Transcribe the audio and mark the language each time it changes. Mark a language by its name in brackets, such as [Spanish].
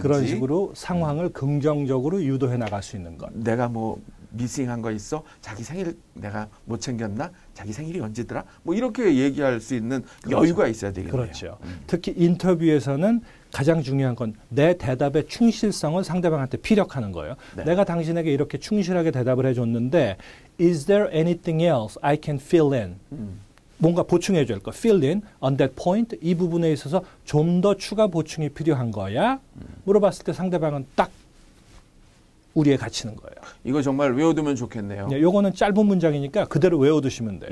[Korean] 그런 식으로 상황을 긍정적으로 유도해 나갈 수 있는 것. 내가 뭐 미싱한 거 있어? 자기 생일 내가 못 챙겼나? 자기 생일이 언제더라? 뭐 이렇게 얘기할 수 있는 그렇죠. 여유가 있어야 되겠네요. 그렇죠. 특히 인터뷰에서는 가장 중요한 건 내 대답의 충실성을 상대방한테 피력하는 거예요. 네. 내가 당신에게 이렇게 충실하게 대답을 해줬는데 [English] Is there anything else I can fill in? [Korean] 뭔가 보충해 줄 거. [English] Fill in on that point. [Korean] 이 부분에 있어서 좀 더 추가 보충이 필요한 거야? 물어봤을 때 상대방은 딱 우리에 갇히는 거예요. 이거 정말 외워두면 좋겠네요. 네, 요거는 짧은 문장이니까 그대로 외워두시면 돼요.